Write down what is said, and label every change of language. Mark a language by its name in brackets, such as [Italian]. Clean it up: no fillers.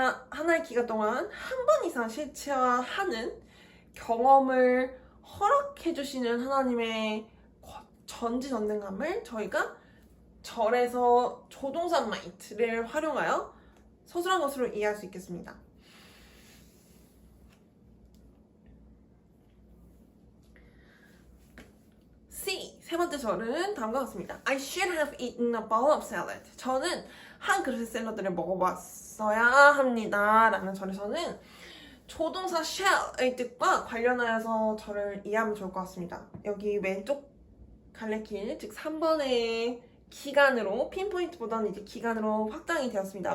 [Korean] 하나의 기간 동안 한 번 이상 실체화하는 경험을 허락해 주시는 하나님의 전지전능함을 저희가 절에서 조동사 might를 활용하여 서술한 것으로 이해할 수 있겠습니다. C, 세 번째 절은 다음과 같습니다. [English] I should have eaten a bowl of salad. [Korean] 저는 한 그릇의 샐러드를 먹어봤어야 합니다. 라는 절에서는 조동사 shall의 뜻과 관련하여서 절을 이해하면 좋을 것 같습니다. 여기 왼쪽 갈래길, 즉 3번의 기간으로, 핀포인트보다는 이제 기간으로 확장이 되었습니다.